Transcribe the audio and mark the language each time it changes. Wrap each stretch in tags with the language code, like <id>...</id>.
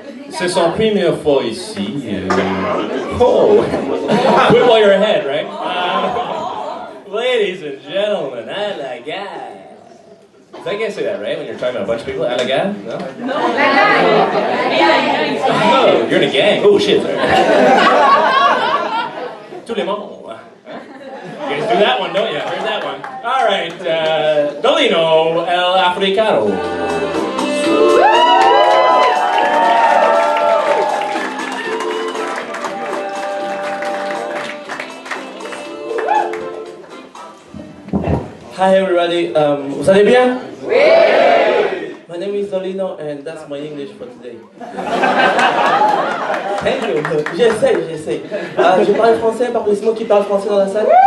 <fr>C'est son première fois ici.</fr> <en>Oh! Put while you're ahead, right? Ladies and gentlemen,</en> <fr>à la gare.</fr> <en>I can't say that, right? When you're talking about a bunch of people,</en> <fr>à la gare?</fr> <en>No? No. Oh, you're in a gang. Oh, shit.</en> <fr>Tous les membres.</fr> <en>You guys do that one, don't you? Here's that one. All right, Dolino El Africano. Hi everybody,</en> <fr>vous allez bien? Oui!</fr> <en>My name is Dolino and that's my English for today. Thank you.</en> <fr>J'essaie. Je parle français, applaudissements qui parlent français dans la salle.</fr>